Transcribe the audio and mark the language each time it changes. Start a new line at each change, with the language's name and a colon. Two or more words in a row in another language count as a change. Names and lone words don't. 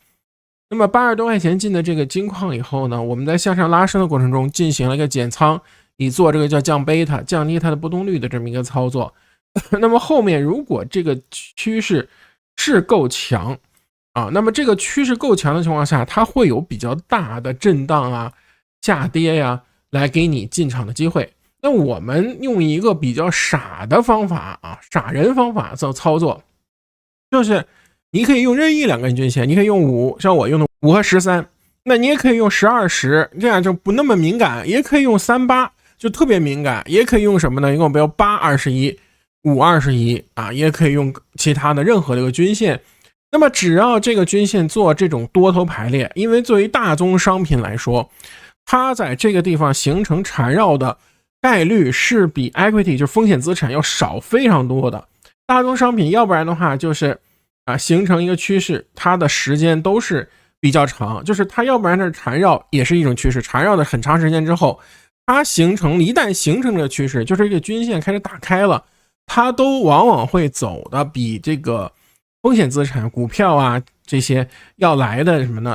Chinese: 那麼80多塊錢進的這個金礦以後呢，我們在向上拉升的過程中進行了一個減倉，以做這個叫降貝塔，降低它的波動率的這麼一個操作。那麼後面如果這個趨勢是夠強啊，那麼這個趨勢夠強的情況下，它會有比較大的震盪啊、下跌呀，來給你進場的機會。那我們用一個比較傻的方法啊，傻人方法做操作，就是你可以用任意2根均線，你可以用5，像我用的5和13，那你也可以用10、20，這樣就不那麼敏感，也可以用3、8，就特別敏感，也可以用什麼呢？一共不要8、21、5、21啊，也可以用其他的任何的一個均線。那麼只要這個均線做這種多頭排列，因為作為大宗商品來說，它在這個地方形成纏繞的概率是比 equity 就是風險資產要少非常多的。大宗商品要不然的話就是形成一個趨勢，它的時間都是比較長，就是它要不然是纏繞也是一種趨勢，纏繞的很長時間之後，它一旦形成这個趨勢，就是這個均線開始打開了，它都往往會走的比這個風險資產股票啊這些要來的什麼呢？